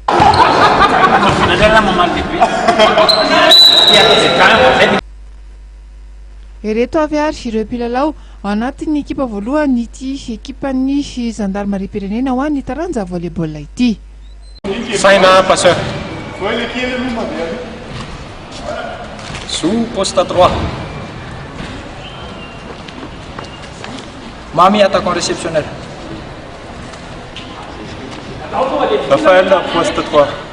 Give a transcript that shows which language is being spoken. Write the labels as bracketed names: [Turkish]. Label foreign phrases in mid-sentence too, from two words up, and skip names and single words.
[Malagasy] Ireto avy ary ireo mpilalao ao anatin'ny ekipa voalohany ity ekipan'ny gendarmerie pirenena ho an'ny taranja volleyball ity. [French] Faina passeur. Sous poste à 3. Mami attaquant réceptionnel. Raphaël poste 3.